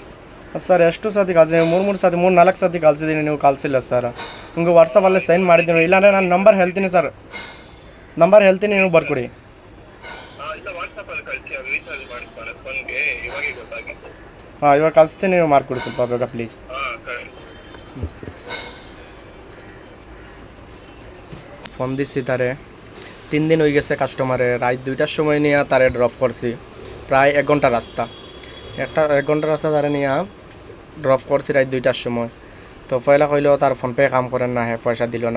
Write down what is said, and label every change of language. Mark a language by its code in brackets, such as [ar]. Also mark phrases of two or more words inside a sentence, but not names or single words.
[kn] ಸರ್. ಎಷ್ಟು ಸತಿ ಕಳಿಸಿದ್ದೀನಿ? 3-4 ಸತಿ ಕಳಿಸಿದ್ದೀನಿ, ನೀವು ಕಳಿಸಿಲ್ಲ ಸರ್. ನಿಮ್ಗೆ ವಾಟ್ಸಪ್ಪಲ್ಲೇ ಸೈನ್ ಮಾಡಿದ್ದೀನಿ. ಇಲ್ಲಾಂದರೆ ನಾನು ನಂಬರ್ ಹೇಳ್ತೀನಿ ಸರ್, ನಂಬರ್ ಹೇಳ್ತೀನಿ, ನೀವು ಬರ್ಕೊಡಿ. ಇಲ್ಲ ವಾಟ್ಸಪ್ಪಲ್ಲಿ ಕಳಿಸಿ, ಅದು ರೀಚಾರ್ಜ್ ಮಾಡಿಸ್ತಾನೆ ಫೋನ್ಗೆ. ಇವಾಗೇ ಗೊತ್ತಾಗಿತ್ತು. ಹಾಂ, ಇವಾಗ ಕಳಿಸ್ತೀನಿ, ನೀವು ಮಾಡಿಕೊಡಿ ಸ್ವಲ್ಪ ಬೇಗ ಪ್ಲೀಸ್. ಕಳಿಸಿ. [bn] ফোন দিছি তারে, 3 দিন হয়ে গেছে কাস্টমারে। রাত 2টার সময় নিয়ে তারে ড্রপ করছি, প্রায় 1 ঘন্টা রাস্তা। 1 ঘন্টা রাস্তা তারে নিয়ে ড্রপ করছি রাত 2টার সময়। তো পয়লা কইলো তার ফোনপে কাম করেন না, হে পয়সা দিল না।